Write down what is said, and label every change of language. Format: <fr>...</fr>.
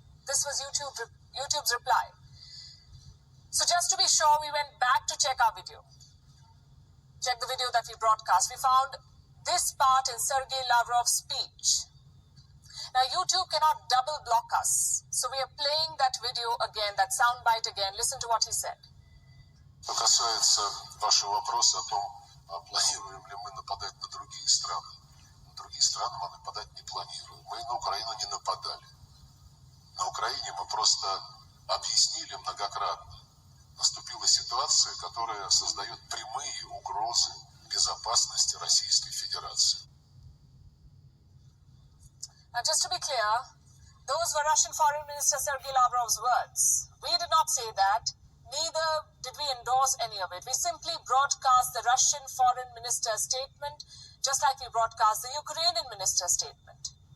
<en>This was YouTube's reply. So just to be sure, we went back to check our video. Check the video that we broadcast. We found this part in Sergei Lavrov's speech. Now, YouTube cannot double block us. So we are playing that video again, that soundbite again. Listen to what he said.</en> <ru>Что касается вашего вопроса о том, планируем ли мы нападать на другие страны. На другие страны мы нападать не планируем. Мы на Украину не нападали. На Украине мы просто объяснили многократно. Наступила ситуация, которая создает прямые угрозы безопасности Российской Федерации.</ru> <en>Now, just to be clear, those were Russian Foreign Minister Sergei Lavrov's words. We did not say that. Neither did we endorse any of it. We simply broadcast the Russian Foreign Minister's statement, just like we broadcast the Ukrainian Minister's statement.</en>